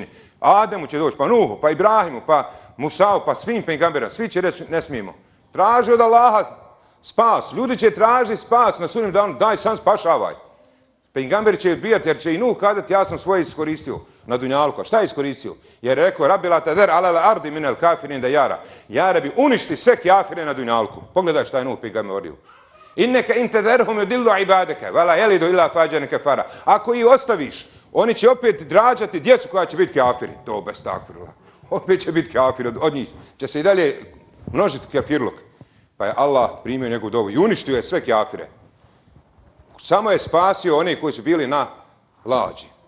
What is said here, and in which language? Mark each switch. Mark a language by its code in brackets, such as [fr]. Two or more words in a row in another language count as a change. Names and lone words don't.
[bs] Ademu će doći, pa Nuhu, pa Ibrahimu, pa Musau, pa svim pejgamberima. Svi će reći ne smijemo. Traži od Allaha spas. Ljudi će tražiti spas na sudnjem danu. Daj sam spašavaj. Pejgamberi će odbijati jer će i Nuh kazati ja sam svoje iskoristio na dunjalku. Šta je iskoristio? Jer je rekao [ar] رب لا تذر على الأرض من الكافرين ديارا. [bs] Jarabi uništi sve kafire na dunjalku. Pogledaj šta je Nuh pejgamber govorio. [ar] إنك إن تذرهم يضلوا عبادك ولا يلدوا إلا فاجرا كفارا. [bs] Ako ih ostaviš, oni će opet rađati djecu koja će biti kafiri. To bez takvira. Opet će biti kafiri. Od njih će se i dalje množiti kafirluk. Pa je Allah primio njegovu dovu i uništio je sve kafire. Samo je spasio one koji su bili na lađi.